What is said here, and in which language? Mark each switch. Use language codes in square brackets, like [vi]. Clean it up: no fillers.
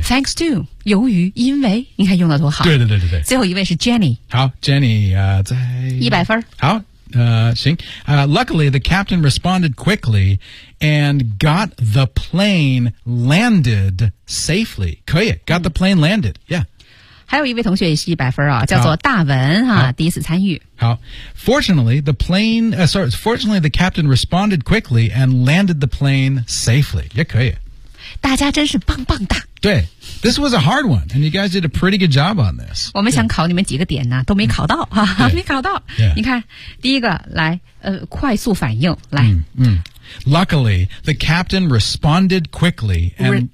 [zh] ，thanks to， 由于，因为，你看用的多好。对对对对对。最后一位是 Jenny。好 ，Jenny 啊、在。一百分。好。 [en] 行 luckily the captain responded quickly and got the plane landed safely. [zh] 可以 [en] got the plane landed. Yeah. [zh] 还有一位同学也是一百分啊，叫做大文啊，第一次参与。 [en] 好 ，fortunately the plane, fortunately the captain responded quickly and landed the plane safely. [zh] 也可以。大家真是棒棒哒。 [en] 对 ，this was a hard one, and you guys did a pretty good job on this. [zh] 我们想考你们几个点呢、啊，都没考到、嗯、没考到。 [en] Yeah. [zh] 你看，第一个来，快速反应来。 [en] 嗯, 嗯 ，Luckily, the captain responded quickly and